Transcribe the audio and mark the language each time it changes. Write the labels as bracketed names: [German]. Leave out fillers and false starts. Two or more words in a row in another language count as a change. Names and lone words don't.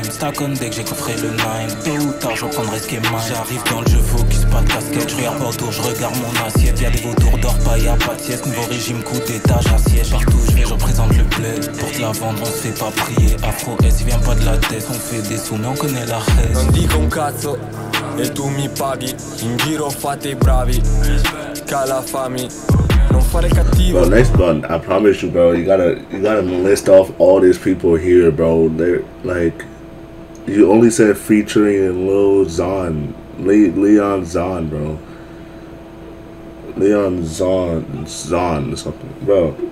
[English] Stack on deck, [French] j'ai coffré le 9. Tôt ou tard, je reprendrai ce qui est mine. J'arrive dans le jeu, focus, pas de casquette. Je regarde pas autour, je regarde mon assiette. Y'a des vautours d'or, pas y'a pas de sieste. Nouveau régime, coup d'état, j'assiège. Partout je vais, je représente le bled. Pour te la vendre, on se fait pas prier. Afro S, il vient pas de la tête. On fait des sous, mais on connaît la reste. [Italian] Non dico un cazzo e tu mi paghi. In giro fate i bravi, calafami. Non fare cattivo. [English] Bro, next one, I promise you, bro. You gotta list off all these people here, bro. They're like, you only said featuring Lil Zon, Leon Zon, bro. Leon Zon or something, bro.